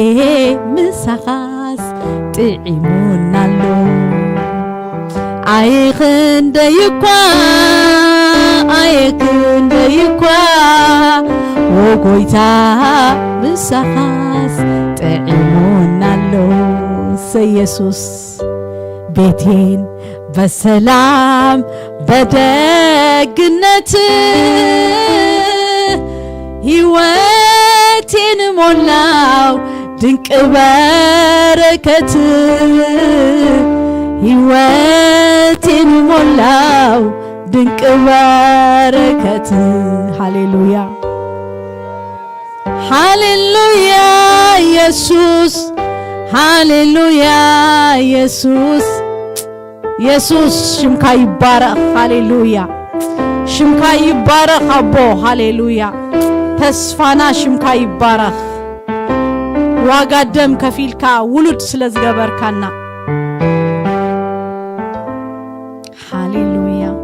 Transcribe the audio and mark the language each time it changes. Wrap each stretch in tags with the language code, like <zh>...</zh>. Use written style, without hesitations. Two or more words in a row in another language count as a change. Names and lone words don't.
<ti>ምሳኻስ ጥዒሙናሎ አየኽንደይኳ አየኽንደይኳ ወጎይታ ምሳኻስ ጥዒሙናሎ</ti> <am>ኢየሱስ ቤቴን በሰላም በደግነት ሕይወቴን ሞላው ድንቅ በረከት ሕይወቴን ሞላው ድንቅ በረከት ሃሌሉያ</am> <ti>ሃሌሉያ ኢየሱስ ሃሌሉያ ኢየሱስ ኢየሱስ ሽምካ ይባረኽ ሃሌሉያ ሽምካ ይባረኽ አቦ ሃሌሉያ ተስፋና ሽምካ ይባረኽ ዋጋ ደም ከፊልካ ውሉድ ስለዝገበርካና ሃሌሉያ</ti>